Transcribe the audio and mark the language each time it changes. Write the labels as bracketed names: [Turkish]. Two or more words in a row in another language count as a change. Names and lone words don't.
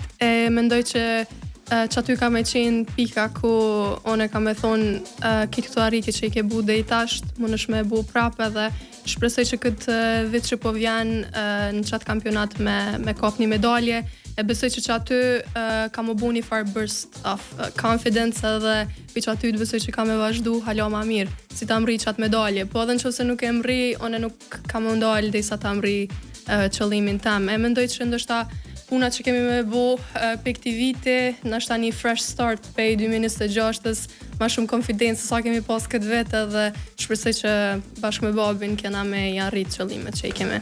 [Albanian] Mendoj që që aty ka me qenë pika ku one ka me thonë kitë këto arritje që i ke bu dhe i tasht, më nësh me bu prapë edhe shpresoj që këtë vit që po vjen në qatë kampionat me kap një medalje, e besoj që aty ka më bu një farë [English] burst of confidence [Albanian] edhe për që aty të besoj që ka me vazhdu halo ma mirë, si ta mri qatë medalje, po edhe në që se nuk e mri, one nuk ka më ndalë dhe sa ta mri qëllimin tem. E mendoj që ndoshta puna që kemi me bu për këti viti, nështë një [English] fresh start [Albanian] për 2026-ës, ma shumë konfidencë sa kemi pas këtë vetë dhe shpresoj që bashkë me babin kena me i arrit qëllimet që i kemi.